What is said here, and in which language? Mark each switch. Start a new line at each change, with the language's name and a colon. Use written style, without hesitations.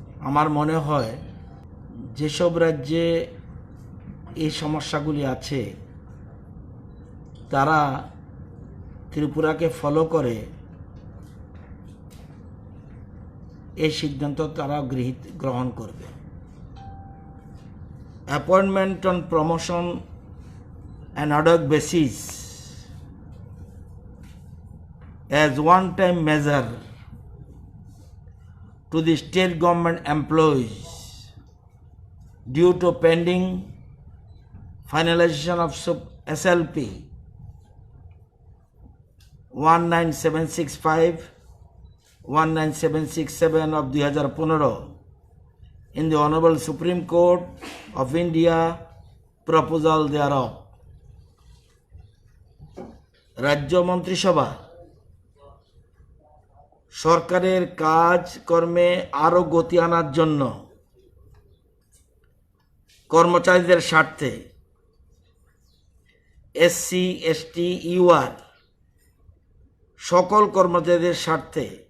Bangla: আমার মনে হয় যেসব রাজ্যে এই সমস্যাগুলি আছে তারা ত্রিপুরাকে ফলো করে এই সিদ্ধান্ত তারা গ্রহণ করবে।
English: Appointment on promotion an ad hoc basis as one-time measure to the state government employees due to pending finalization of SLP 19765 19767 of 2015 in the Honorable Supreme Court of India proposal thereof।
Bangla: রাজ্য মন্ত্রিসভা সরকারের কাজকর্মে আরও গতি আনার জন্য কর্মচারীদের স্বার্থে এসসি এসটি ইউআর সকল কর্মচারীদের স্বার্থে